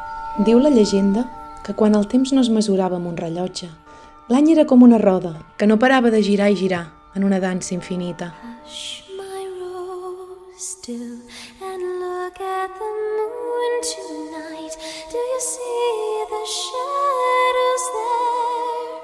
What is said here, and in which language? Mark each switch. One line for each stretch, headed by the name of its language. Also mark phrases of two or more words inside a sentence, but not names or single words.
Catalan: Diu la llegenda que quan el temps no es mesurava amb un rellotge, l'any era com una roda que no parava de girar i girar en una dansa infinita.
English: Hush, my rose, still, and look at the moon tonight. Do you see the shadows there?